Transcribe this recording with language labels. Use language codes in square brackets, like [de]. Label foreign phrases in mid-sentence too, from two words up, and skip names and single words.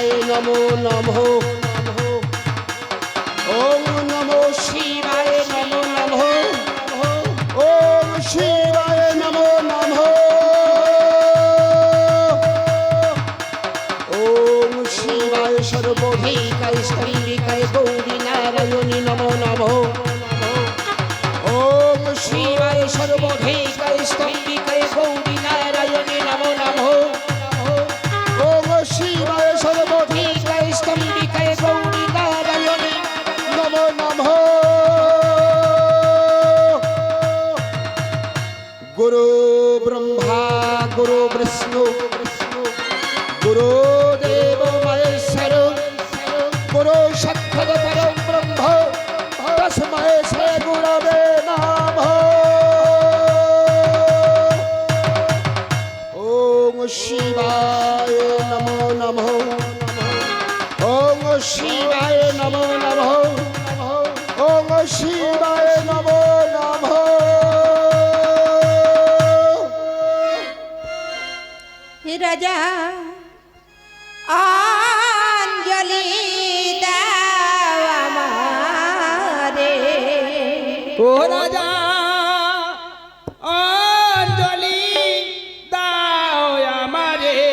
[sa] নমো নমো ওম নমো শিবায় নমো নমো ওম শিবায় নমো নমো ওম শিবায় সর্বভূতায় স্তম্ভিকায় গৌরী নারায়ণী নমো নমো ওম শিবায় সর্বভূতায় স্তম্ভিকায় গৌরী নারায়ণী নমো নমো ওম শিবায় সর্বভূতায় স্তম্ভিকায় গৌরী নারায়ণী নমো নমো গুরু ব্রহ্মা গুরু বিষ্ণু গুরু দেব মহেশ্বর গুরু সাক্ষাৎ পরম ব্রহ্ম তস্মৈ শ্রী গুরবে নমঃ ওম শিবায় নমো নমঃ ওম শিবায় নমো নমঃ ওম শিবায় নমো নমঃ [bn] হে রাজা অঞ্জলি দাও আমারে ও রাজা অঞ্জলি দাও আমারে